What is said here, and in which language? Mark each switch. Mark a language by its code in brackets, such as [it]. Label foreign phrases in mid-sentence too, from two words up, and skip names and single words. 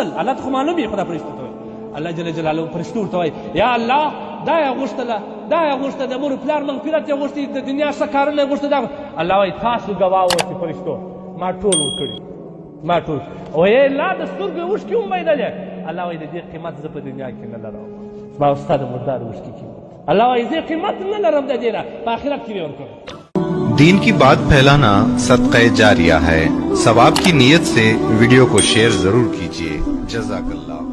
[ps] الله ته خو معلوم وي، خو دا فرشتو ته وایي. الله جل جلاله فرشتو ورته وایي یا الله دا یې غوښتله، دا یې غوښته، د مور پلار مغفرت یې غوښتي، د دنیا ښه کارونه یې غوښته. دا الله وایي تاسو ګواه اوسئ فرشتو، ما ټول ورکړي، ما ټول. وایي لا د سترګو یې اوښکې هم بهېدلې. الله وایي د دې قیمت زه په دنیا کې نه لرم، زما او ستا د مردار اوښکې قیمت. الله وایي زه قیمت نه لرم د دې نه، په آخرت کې به ورکړم. [ur] دین کی بات پھیلانا صدقۂ جاریہ ہے. ثواب کی نیت سے ویڈیو کو شیئر ضرور کیجیے. जज़ाकल्लाह।